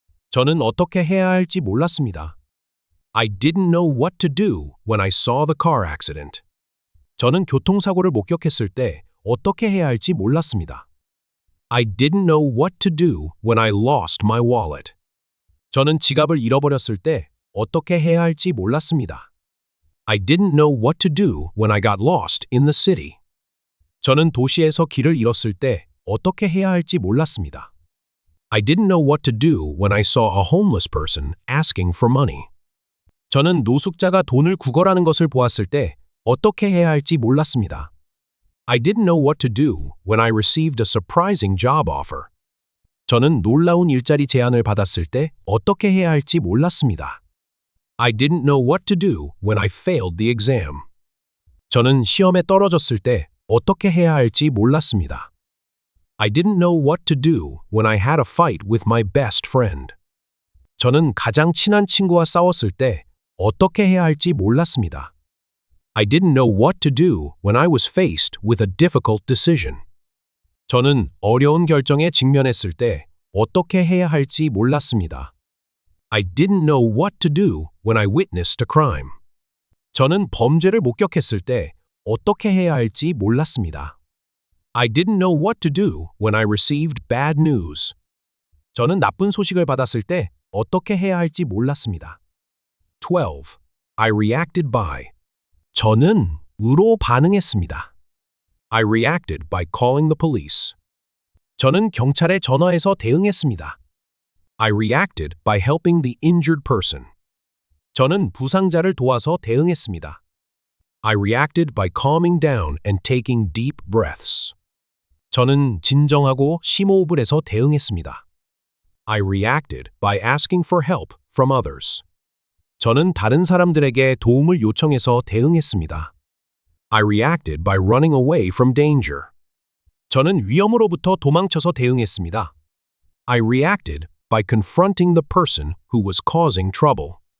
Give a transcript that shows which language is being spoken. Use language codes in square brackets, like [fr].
[ko] 저는 어떻게 해야 할지 몰랐습니다. [en] I didn't know what to do when I saw the car accident. [ko] 저는 교통사고를 목격했을 때 어떻게 해야 할지 몰랐습니다. [en] I didn't know what to do when I lost my wallet. [ko] 저는 지갑을 잃어버렸을 때 어떻게 해야 할지 몰랐습니다. [en] I didn't know what to do when I got lost in the city. [ko] 저는 도시에서 길을 잃었을 때 어떻게 해야 할지 몰랐습니다. [en] I didn't know what to do when I saw a homeless person asking for money. [ko] 저는 노숙자가 돈을 구걸하는 것을 보았을 때 어떻게 해야 할지 몰랐습니다. [en] I didn't know what to do when I received a surprising job offer. [ko] 저는 놀라운 일자리 제안을 받았을 때 어떻게 해야 할지 몰랐습니다. [en] I didn't know what to do when I failed the exam. [ko] 저는 시험에 떨어졌을 때 어떻게 해야 할지 몰랐습니다. [en] I didn't know what to do when I had a fight with my best friend. [ko] 저는 가장 친한 친구와 싸웠을 때 어떻게 해야 할지 몰랐습니다. [en] I didn't know what to do when I was faced with a difficult decision. [ko] 저는 어려운 결정에 직면했을 때 어떻게 해야 할지 몰랐습니다. [en] I didn't know what to do when I witnessed a crime. [ko] 저는 범죄를 목격했을 때 어떻게 해야 할지 몰랐습니다. [en] I didn't know what to do when I received bad news. [ko] 저는 나쁜 소식을 받았을 때 어떻게 해야 할지 몰랐습니다. [en] 12. I reacted by. [ko] 저는 으로 반응했습니다. [en] I reacted by calling the police. [ko] 저는 경찰에 전화해서 대응했습니다. [en] I reacted by helping the injured person. [ko] 저는 부상자를 도와서 대응했습니다. [en] I reacted by calming down and taking deep breaths. [ko] 저는 진정하고 심호흡을 해서 대응했습니다. [en] I reacted by asking for help from others. [ko] 저는 다른 사람들에게 도움을 요청해서 대응했습니다. [en] I reacted by running away from danger. [ko] 저는 위험으로부터 도망쳐서 대응했습니다. [en] I reacted by confronting the person who was causing trouble.